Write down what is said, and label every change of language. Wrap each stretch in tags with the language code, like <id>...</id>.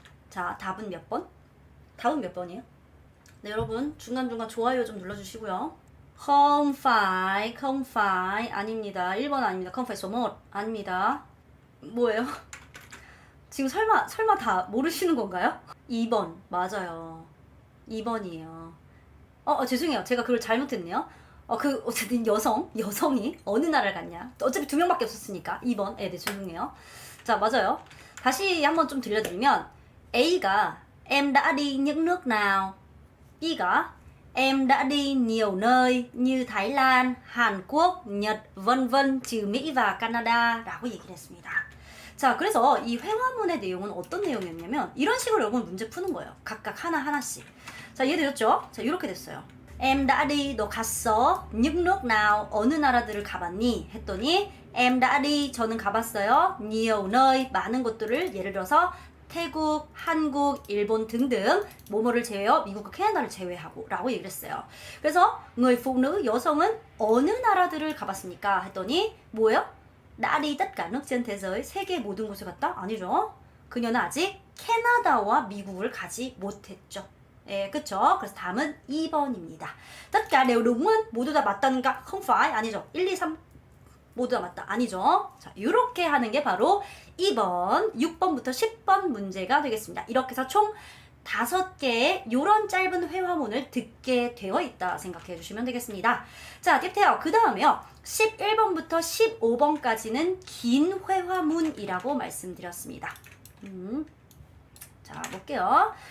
<ko>자, 답은 몇 번? 답은 몇 번이에요? 네, 여러분 중간중간 좋아요 좀 눌러주시고요.</ko> <vi>không phải</vi> <ko>아닙니다. 1번 아닙니다.</ko> <vi>không phải số 1</vi> <ko>아닙니다. 뭐예요? 지금 설마 다 모르시는 건가요? 2번 맞아요. 2번이에요. 죄송해요. 제가 그걸 잘못했네요. 어쨌든 여성이 어느 나라를 갔냐? 어차피 2명밖에 없었으니까 2번. 네, 죄송해요. 자, 맞아요. 다시 한번 좀 들려드리면</ko> <vi>A가 Em đã đi những nước nào? B가 Em đã đi nhiều nơi như Thái Lan, Hàn Quốc, Nhật, vân vân, trừ Mỹ và Canada</vi> <ko>라고 얘기를 했습니다. 자, 그래서 이 회화문의 내용은 어떤 내용이었냐면 이런 식으로 여러분 문제 푸는 거예요. 각각 하나하나씩. 자, 이해되셨죠? 자, 이렇게 됐어요.</ko> <vi>Em đã đi,</vi> <ko>너 갔어?</ko> <vi>những nước nào?</vi> <ko>어느 나라들을 가봤니? 했더니</ko> <vi>Em đã đi,</vi> <ko>저는 가봤어요.</ko> <vi>nhiều nơi,</vi> <ko>많은 곳들을 예를 들어서 태국, 한국, 일본 등등 뭐뭐를 제외하여 미국과 캐나다를 제외하고 라고 얘기를 했어요. 그래서</ko> <vi>người phụ nữ,</vi> <ko>여성은 어느 나라들을 가봤습니까? 했더니 뭐예요?</ko> <vi>나리 tất cả nước trên thế giới,</vi> <ko>세계 모든 곳에 갔다? 아니죠. 그녀는 아직 캐나다와 미국을 가지 못했죠. 예, 그쵸? 그래서 다음은 2번입니다.</ko> <vi>tất cả đều đúng,</vi> <ko>모두 다 맞다는가?</ko> <vi>không phải,</vi> <ko>아니죠. 1, 2, 3 모두 다 맞다. 아니죠. 자, 이렇게 하는 게 바로 2번, 6번부터 10번 문제가 되겠습니다. 이렇게 해서 총 5개의 요런 짧은 회화문을 듣게 되어 있다 생각해 주시면 되겠습니다. 자,</ko> <vi>tiếp theo</vi> <ko>그 다음에요. 11번부터 15번까지는 긴 회화문이라고 말씀드렸습니다. 자, 볼게요.</ko>